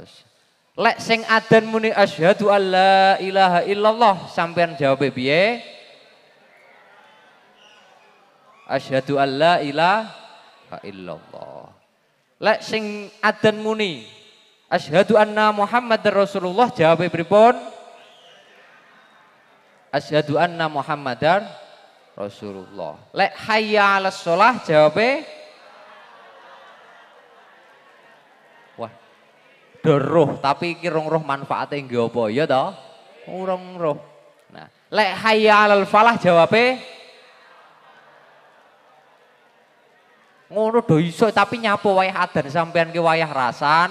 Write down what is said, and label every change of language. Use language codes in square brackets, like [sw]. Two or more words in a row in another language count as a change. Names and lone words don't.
[jv] Lek sing adzan muni [ar] أشهد أن لا إله إلا الله, [jv] sampean jawab piye? [ar] أشهد أن لا إله إلا الله. [jv] Lek sing adzan muni [ar] أشهد أن محمدا رسول الله, [jv] jawab pripun? [ar] أشهد أن محمدا رسول الله. Lek حي على الصلاة, [jv] jawab wah, roh tapi iki rong roh manfaate nggih apa ya to? Urung roh. Nah, lek [ar] حي على الفلاح, [jv] jawab ngono do iso tapi nyapo wayah adzan sampean ki wayah rasan.